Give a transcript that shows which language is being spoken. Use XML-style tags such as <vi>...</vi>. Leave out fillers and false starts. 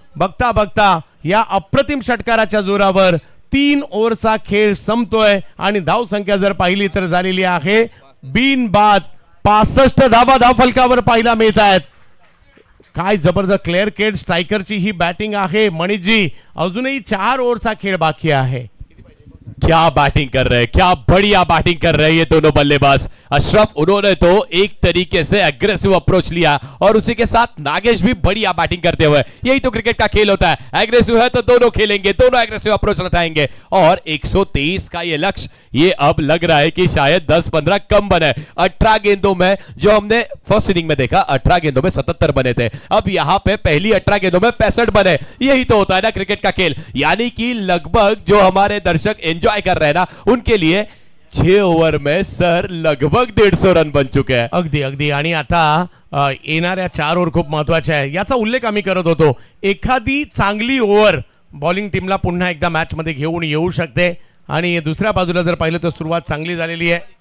<mr>बघता बघता या अप्रतिम षटकाराच्या जोरावर 3 ओव्हरचा खेळ संपतोय आणि धाव संख्या जर पाहिली तर झालेली आहे बिनबाद 65 धावा धाव फलकावर पाहायला मिळत आहेत. काय जबरदस्त क्लिअर केट स्ट्रायकरची ही बॅटिंग आहे. मनीषजी, अजूनही 4 ओव्हरचा खेळ बाकी आहे.</mr> <hi>क्या बैटिंग कर रहे हैं, क्या बढ़िया बैटिंग कर रहे हैं ये दोनों बल्लेबाज. अशरफ, उन्होंने तो एक तरीके से एग्रेसिव अप्रोच लिया और उसी के साथ नागेश भी बढ़िया बैटिंग करते हुए. यही तो क्रिकेट का खेल होता है. एग्रेसिव है तो दोनों खेलेंगे, दोनों एग्रेसिव अप्रोच उठाएंगे और 123 का ये लक्ष्य, ये अब लग रहा है कि शायद 10-15 कम बने. 18 गेंदों में जो हमने फर्स्ट इनिंग में देखा, 18 गेंदों में 77 बने थे. अब यहां पे पहली 18 गेंदों में 65 बने. यही तो होता है ना क्रिकेट का खेल. यानी कि लगभग जो हमारे दर्शक एंजॉय कर रहे हैं ना, उनके लिए 6 ओव्हर में सर लगभग 150 रन बन चुके हैं.</hi> <mr>अगदी अगदी. आणि आता येणाऱ्या 4 ओव्हर खूप महत्वाच्या आहे. याचा उल्लेख आम्ही करत होतो. एखादी चांगली ओव्हर बॉलिंग टीमला पुन्हा एकदा मॅच मध्ये घेऊन येऊ शकते आणि दुसऱ्या बाजूला जर पाहिलं तर सुरुवात चांगली झालेली आहे.</mr>